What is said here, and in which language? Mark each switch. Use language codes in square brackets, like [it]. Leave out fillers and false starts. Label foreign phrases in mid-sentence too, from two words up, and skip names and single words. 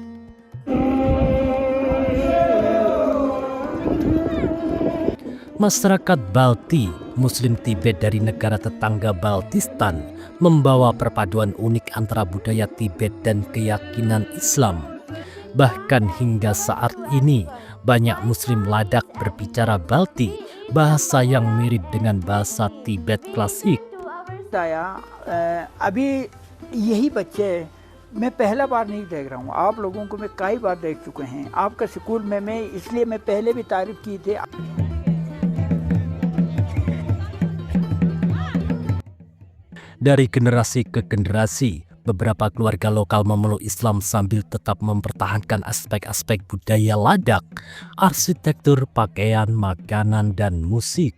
[id] Masyarakat Balti, Muslim Tibet dari negara tetangga Baltistan, membawa perpaduan unik antara budaya Tibet dan keyakinan Islam. Bahkan hingga saat ini, banyak Muslim Ladakh berbicara Balti, bahasa yang mirip dengan bahasa Tibet klasik. [hi] अभी यही बच्चे मैं पहला बार नहीं देख रहा हूँ, आप लोगों को मैं कई बार देख चुके हैं। आपका स्कूल में मैं इसलिए मैं पहले भी तारीफ की थी। [id] Dari generasi ke generasi, beberapa keluarga lokal memeluk Islam sambil tetap mempertahankan aspek-aspek budaya Ladakh, arsitektur, pakaian, makanan, dan musik.